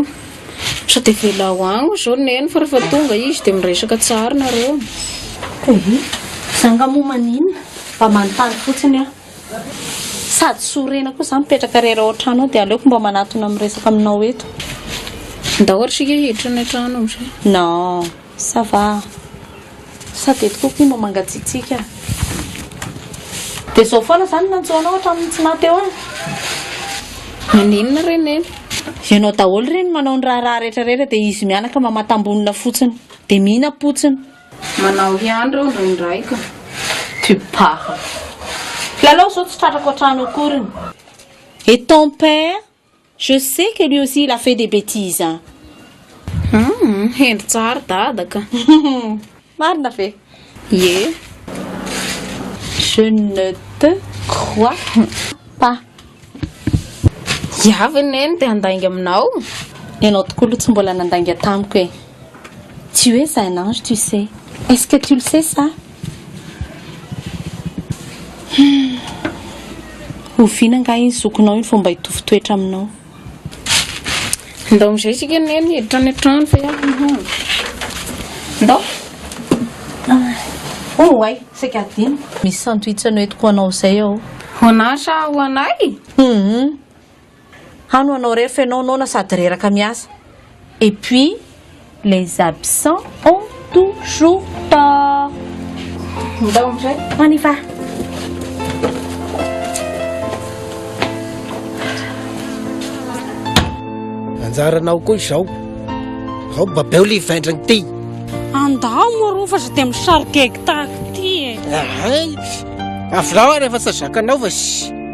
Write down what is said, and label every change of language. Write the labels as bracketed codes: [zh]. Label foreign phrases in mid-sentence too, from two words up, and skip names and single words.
[mg] Sa dia velao agny zao neny fa rehefa tonga izy dia miresaka tsara nareo. Zanga momba n'inona mba manontany fotsiny aho. Sady sorena koa zany mipetraka rera ao an-trano ao dia aleoko mba manatona miresaka aminao eto. Ndahoatra sika hiditra ny trano amizay. [fr] Non, ça va. [mg] Sady eto kokoa mba mangatsiatsika. Dia zao foana zany nanjoanao hatramin'ny tsy nateo any. Maninona reny? Ianao daholo reny manao ny raha rehetrarehetra dia izy mianaka mamatambonina fotsiny dia mihina potsiny. Manao ihany reo ndraindraika. [fr] Tu pars. [mg] Lalao zao tsy tratrako an-trano akoriny. [fr] Et ton père, je sais que lui aussi il a fait des bêtises. [mg] Hendry tsara dadaka. Marina ve? Ye. [fr] Je ne te crois pas. [mg] Iavy neny dia handainga aminao. Ianao tokoa aloha tsy mbola nandainga tamiko e. [fr] Tu es un ange, tu sais. Est-ce que tu le sais ça? [mg] Oviana nga iny zokonao iny fomba hitovy toetra aminao. Ndao amizay sika neny hiditra ny trano fa iaho. Ndao. Ay, sika adino. Misy santohitsana entiko anao zay ao. Honasa ho anay? Hano anao rehefa ianao nona sady reraka miasa. [fr] Et puis, les absents ont toujours tort. [mg] Ndao amizay. [fr] On y va. [mg] Anjaranao koa izao. Ao babeo livaindrany ty. Andao moro fa sy dia misarikaiky tahaka ty e. Avilao rehefa tsy zakanao fa sy.